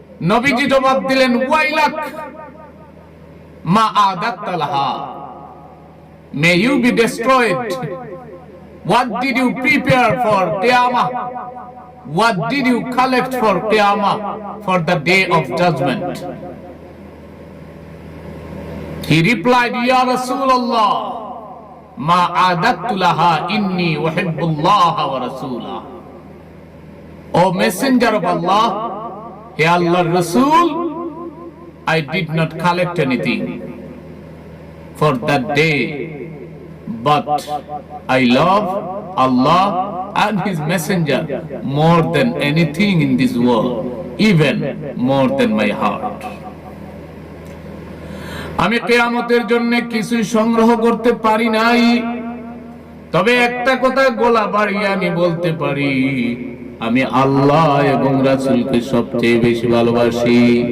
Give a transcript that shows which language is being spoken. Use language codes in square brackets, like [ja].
[bn] নবীজি জবাব দিলেন, [ar] ওয়াইলাক মা আদাত্তা লাহা, [en] may you be destroyed. What did you prepare for Qiyamah? What did you collect for Qiyamah, for the day of judgment? He replied, [ar] Ya Rasulullah, ma adattu laha inni uhibbullah wa rasulah. [en] O messenger of Allah, he Allah's Rasul, I did not collect anything for that day, but I love Allah and His Messenger more than anything in this world, even more than my heart. [bn] আমি কিয়ামতের জন্য কিছু সংগ্রহ করতে পারি নাই, তবে একটা কথা গলা বাড়িয়ে আমি বলতে পারি, আমি আল্লাহ এবং রাসূলকে সবচেয়ে বেশি ভালোবাসি।